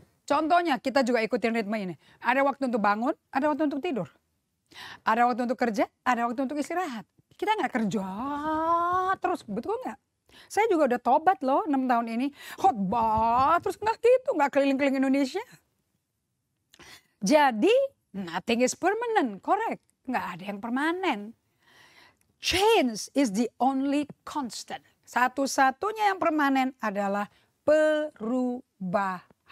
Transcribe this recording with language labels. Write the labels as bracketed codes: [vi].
[id] Contohnya kita juga ikutin ritme ini. Ada waktu untuk bangun, ada waktu untuk tidur. Ada waktu untuk kerja, ada waktu untuk istirahat. Kita nggak kerja terus, betul nggak? Saya juga udah tobat loh 6 tahun ini. Khotbah terus nggak keliling-keliling Indonesia. [en] Jadi nothing is permanent, correct. [id] Nggak ada yang permanen. [en] Change is the only constant. [id] Satu-satunya yang permanen adalah perubahan.